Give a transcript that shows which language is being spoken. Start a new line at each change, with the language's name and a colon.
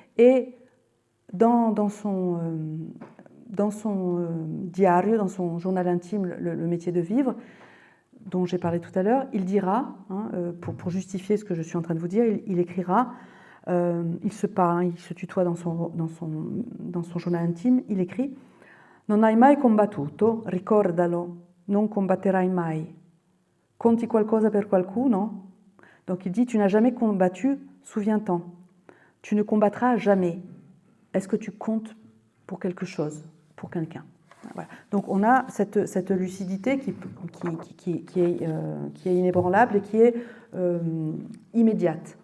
French: Et dans son diario, dans son journal intime, le métier de vivre, dont j'ai parlé tout à l'heure, il dira, pour justifier ce que je suis en train de vous dire, il écrira, il se parle, il se tutoie dans son journal intime, il écrit «
Italian: Non hai mai combattuto, ricordalo, non combatterai mai. Conti qualcosa per qualcuno ?»
French: Donc il dit « Tu n'as jamais combattu, souviens-t'en. Tu ne combattras jamais. Est-ce que tu comptes pour quelque chose, pour quelqu'un ?» Voilà. Donc on a cette lucidité qui est inébranlable et qui est immédiate.